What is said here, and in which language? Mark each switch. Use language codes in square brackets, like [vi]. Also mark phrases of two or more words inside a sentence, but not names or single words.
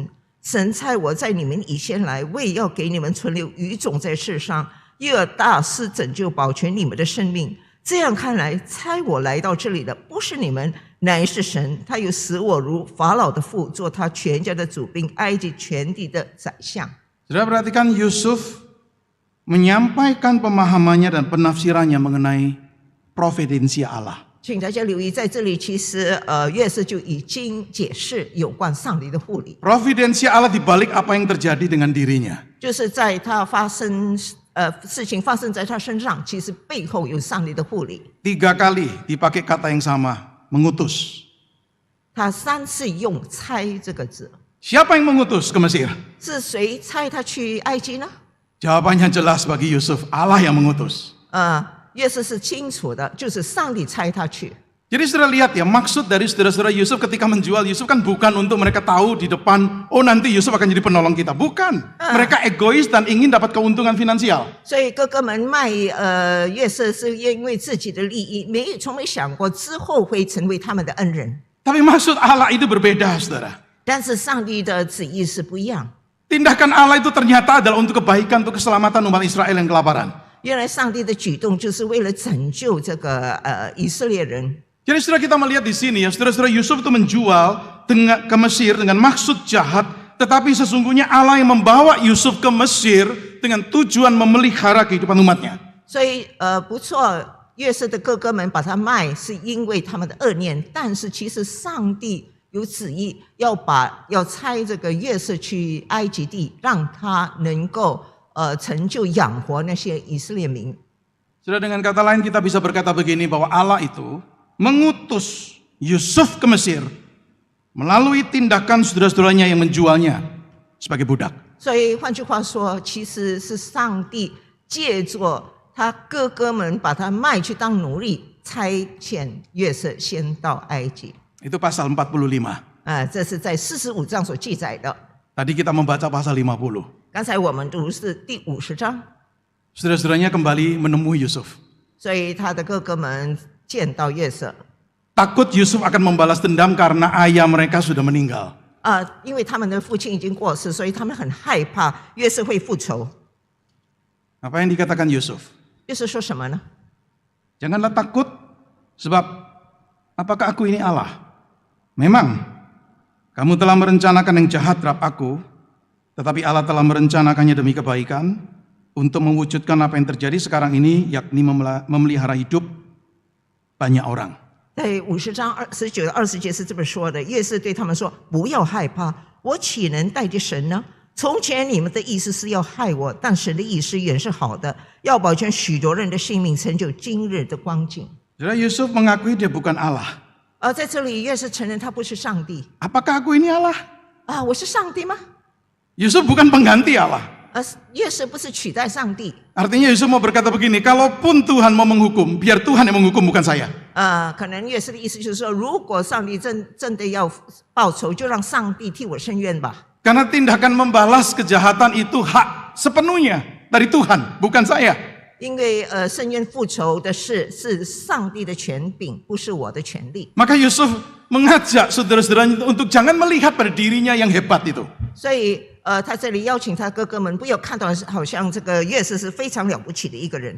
[zh] 神差我在你们以先来，为要给你们存留余种在世上，又要大施拯救，保全你们的生命。这样看来，差我来到这里的不是你们，乃是神。他又使我如法老的父，做他全家的主兵，埃及全地的宰相。” [id] Sudah perhatikan Yusuf menyampaikan pemahamannya dan penafsirannya mengenai providensia Allah. [zh] 请大家留意，在这里其实约瑟就已经解释有关上帝的护理， [id] Providensia Allah di balik apa yang terjadi dengan dirinya. [zh] 就是在他事情发生在他身上，其实背后有上帝的护理。 [id] 3 kali dipakai kata yang sama, mengutus. [zh] 他3次用差这个字， [id] Siapa yang mengutus ke Mesir? [zh] 是谁差他去埃及呢？ [id] Jawabannya jelas bagi Yusuf, Allah yang mengutus. [zh] 约瑟是清楚的，就是上帝差他去。 [id] Jadi saudara lihat ya, maksud dari saudara-saudara Yusuf ketika menjual Yusuf kan bukan untuk mereka tahu di depan, oh nanti Yusuf akan jadi penolong kita. Bukan. Mereka egois dan ingin dapat keuntungan finansial. [zh] 所以哥哥们卖约瑟是因为自己的利益，从没想过之后会成为他们的恩人。 [id] Tapi maksud Allah itu berbeda, saudara. [zh] 但是上帝的旨意是不一样。 [id] Tindakan Allah itu ternyata adalah untuk kebaikan, untuk keselamatan umat Israel yang kelaparan. [zh] 原来上帝的举动就是为了拯救这个以色列人。 [id] Jadi saudara kita melihat di sini ya, saudara-saudara Yusuf itu menjual ke Mesir dengan maksud jahat, tetapi sesungguhnya Allah yang membawa Yusuf ke Mesir dengan tujuan memelihara kehidupan umatnya. [zh] 所以不错，约瑟的哥哥们把他卖，是因为他们的恶念，但是其实上帝有旨意要差这个约瑟去埃及地，让他能够成就养活那些以色列民。 [id] Sudah dengan kata lain kita bisa berkata begini bahwa Allah itu mengutus Yusuf ke Mesir melalui tindakan saudara-saudaranya yang menjualnya sebagai budak. [zh] 所以换句话说，其实是上帝借着他哥哥们把他卖去当奴隶，差遣约瑟先到埃及。 [id] Itu pasal 45. [zh] 这是在45章所记载的。 [id] Tadi kita membaca pasal 50. [zh] 刚才我们读是第50章， [id] Saudara-saudaranya kembali menemui Yusuf. [zh] 所以他的哥哥们见到约瑟， [id] Takut Yusuf akan membalas dendam karena ayah mereka sudah meninggal. [zh] 因为他们的父亲已经过世，所以他们很害怕约瑟会复仇。 [id] Apa yang dikatakan Yusuf? [zh] 约瑟说什么呢？ [id] Janganlah takut, sebab apakah aku ini Allah? Memang kamu telah merencanakan yang jahat terhadap aku, tetapi Allah telah merencanakannya demi kebaikan untuk mewujudkan apa yang terjadi sekarang ini, yakni memelihara hidup banyak orang. [zh] 在50章19到20节是这么说的：约瑟对他们说：“不要害怕，我岂能代替神呢？从前你们的意思是要害我，但神的意思原是好的，要保全许多人的性命，成就今日的光景。” [id] Saudara, Yusuf mengakui dia bukan Allah. [zh] 在这里，约瑟承认他不是上帝。 [id] Apakah aku ini Allah? [zh] 我是上帝吗？ [id] Yusuf bukan pengganti Allah. [zh] 约瑟不是取代上帝。 [id] Artinya Yusuf mau berkata begini, kalaupun Tuhan mau menghukum, biar Tuhan yang menghukum, bukan saya. [zh] 可能约瑟的意思就是说，如果上帝真的要报仇，就让上帝替我伸冤吧。 [id] Karena tindakan membalas kejahatan itu hak sepenuhnya dari Tuhan, bukan saya. [zh] 因为伸冤复仇的事是上帝的权柄，不是我的权利。 [id] Maka Yusuf mengajak saudara-saudaranya untuk jangan melihat pada dirinya yang hebat itu. [zh] 所以他这里邀请他哥哥们，不要看到好像这个约瑟是非常了不起的一个人，